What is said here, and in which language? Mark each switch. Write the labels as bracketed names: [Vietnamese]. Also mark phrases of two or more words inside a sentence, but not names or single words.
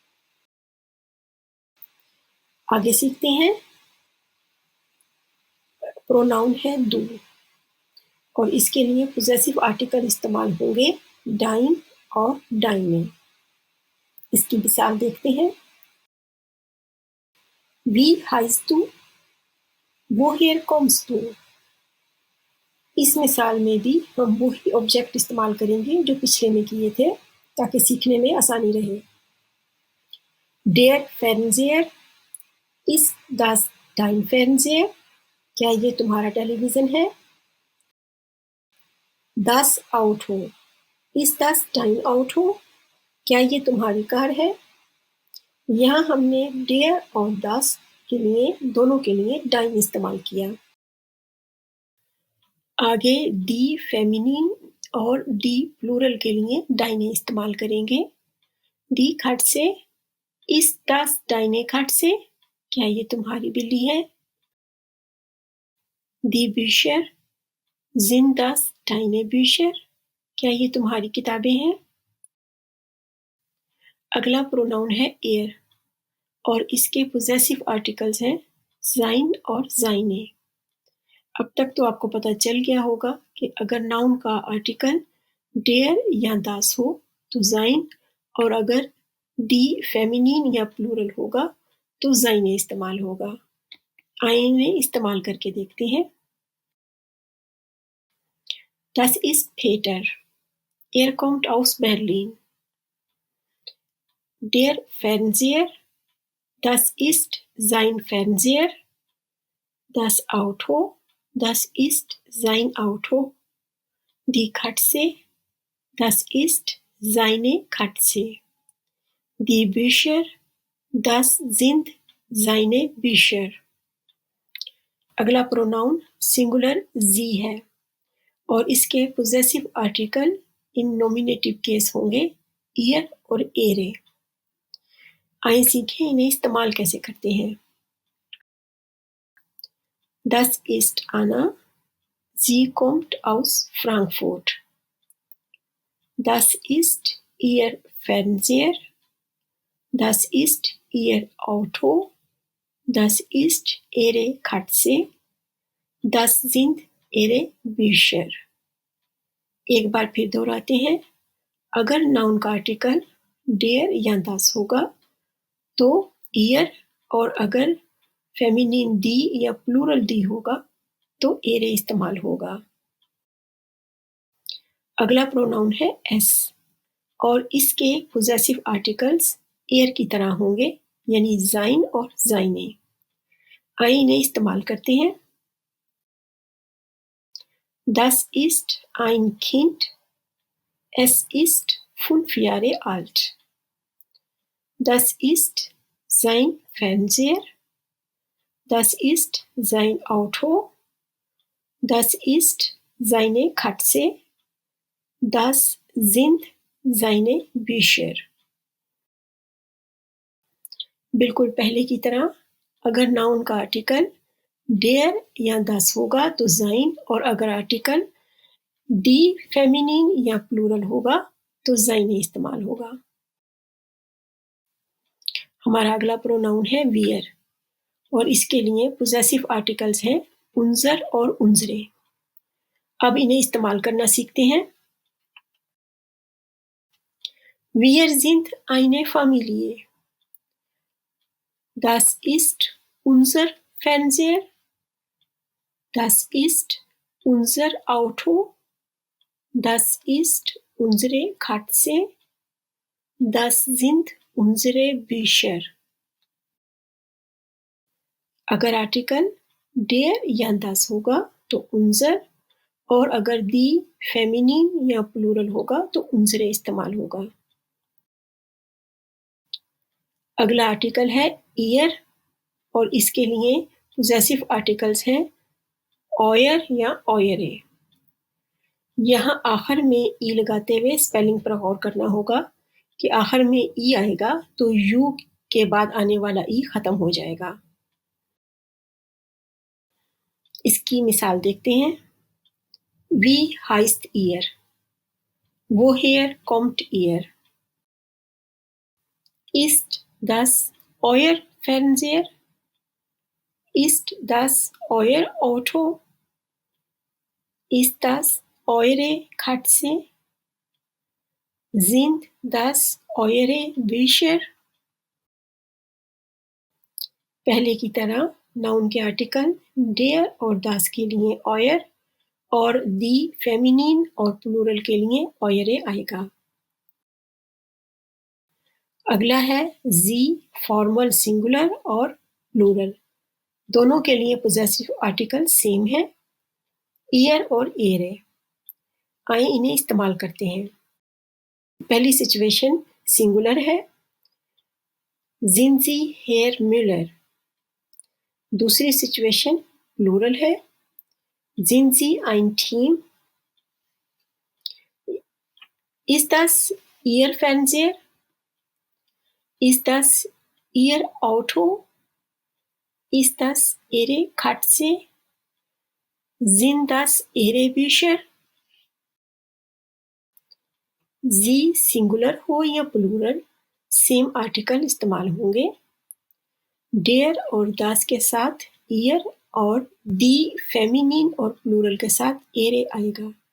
[Urdu] آگے سیکھتے ہیں۔ پروناؤن ہے دو، اور اس کے لیے [English] possessive article [Urdu] استعمال ہوں گے ڈائن اور ڈائنے۔ اس کی مثال دیکھتے ہیں۔ [German] Wie heißt du? Woher kommst du? [Urdu] اس مثال میں بھی ہم وہی آبجیکٹ استعمال کریں گے جو پچھلے میں کیے تھے تاکہ سیکھنے میں آسانی رہے۔ [German] Der Fernseher. Ist das dein Fernseher? [Urdu] کیا یہ تمہارا ٹیلی ویژن ہے؟ [German] Das Auto. Ist das dein Auto? [Urdu] کیا یہ تمہاری کار ہے؟ یہاں ہم نے ڈیئر اور das کے لیے دونوں کے لیے ڈائن استعمال کیا۔ آگے دی فیمینین اور دی پلورل کے لیے ڈائنے استعمال کریں گے۔ [German] دی Katze. Ist das deine Katze? [Urdu] کیا یہ تمہاری بلی ہے؟ [German] Die Bücher. Sind das deine Bücher? [Urdu] کیا یہ تمہاری کتابیں ہیں؟ اگلا پروناؤن ہے ایئر، اور اس کے [English] possessive articles [Urdu] ہیں sein اور seine۔ اب تک تو آپ کو پتہ چل گیا ہوگا کہ اگر ناؤن کا آرٹیکل ڈیئر یا das ہو تو sein، اور اگر دی فیمینین یا پلورل ہوگا تو seine استعمال ہوگا۔ آئیے انہیں استعمال کر کے دیکھتے ہیں. [German] Das ist Peter. Kommt aus Berlin. Der Fernseher. Das ist sein Fernseher. Das Auto. Das ist sein Auto. Die Katze. Das ist seine Katze. Die Bücher. Das sind seine Bücher. [Urdu] اگلا [English] pronoun singular [Urdu] زی ہے اور اس کے [English] possessive article in nominative case [Urdu] ہوں گے ایئر اور ایرے. آئیں سیکھیں انہیں استعمال کیسے کرتے ہیں. [German] Das ist Anna. Sie kommt aus Frankfurt. Das ist ihr Fernseher. Das ist ihr Auto. Das ist ihre Katze. Das sind ihre Bücher. [Urdu] ایک بار پھر دہراتے ہیں. اگر ناؤن کا آرٹیکل ڈیئر یا دس ہوگا تو ایئر، اور اگر فیمینین دی یا پلورل دی ہوگا تو ایرے استعمال ہوگا. اگلا پروناؤن ہے ایس اور اس کے [English] possessive articles [Urdu] ایئر کی طرح ہوں گے یعنی زائن اور زائنے. آئیں انہیں استعمال کرتے ہیں. [German] Das ist ein Kind. Es ist 5 Jahre alt. Das ist sein Fernseher. Das ist sein Auto. Das ist seine Katze. Das sind seine Bücher. [Urdu] بالکل پہلے کی طرح اگر ناؤن کا آرٹیکل ڈیئر یا دس ہوگا تو زائن، اور اگر آرٹیکل دی فیمینین یا پلورل ہوگا تو زائنے استعمال ہوگا. ہمارا اگلا پروناؤن ہے ویئر اور اس کے لیے [English] possessive articles [Urdu] ہیں انزر اور انزرے. اب انہیں استعمال کرنا سیکھتے ہیں. [German] Wir sind eine Familie. Das ist unser Fernseher. Das ist unser Auto. Das ist unsere Katze. Das sind unsere Bücher. [Urdu] اگر آرٹیکل ڈیئر یا دس ہوگا تو انزر، اور اگر دی فیمینین یا پلورل ہوگا تو انزرے استعمال ہوگا. اگلا آرٹیکل ہے ایئر اور اس کے لیے [English] possessive articles [Urdu] ہیں اوئر یا اوئرے. یہاں آخر میں ای لگاتے ہوئے اسپیلنگ پر غور کرنا ہوگا کہ آخر میں ای آئے گا تو یو کے بعد آنے والا ای ختم ہو جائے گا. اس کی مثال دیکھتے ہیں. [German] Wie heißt ihr? Woher kommt ihr? Ist das euer Fernseher? Ist das euer Auto? Ist das eure Katze? Sind das eure Bücher? [Urdu] پہلے کی طرح ناؤن کے آرٹیکل ڈیئر اور داس کے لیے اوئر اور دی فیمینین اور پلورل کے لیے اوئرے آئے گا. اگلا ہے زی [English] formal singular [Urdu] اور پلورل. دونوں کے لیے [English] possessive article [Urdu] سیم ہے ایئر اور ایرے. آئیں انہیں استعمال کرتے ہیں. پہلی [English] situation singular [Urdu] ہے [German] Sind Sie Herr Müller. [Urdu] دوسری [English] situation plural [Urdu] ہے [German] Sind Sie ein Team. Ist das Ihr Fernseher? Ist das Ihr Auto? Ist das Ihre Katze? Sind das Ihre Bücher? [Urdu] زی سنگولر ہو یا پلورل سیم آرٹیکل استعمال ہوں گے. ڈیئر اور داس کے ساتھ ایئر اور دی فیمینین اور پلورل کے ساتھ ایرے آئے گا.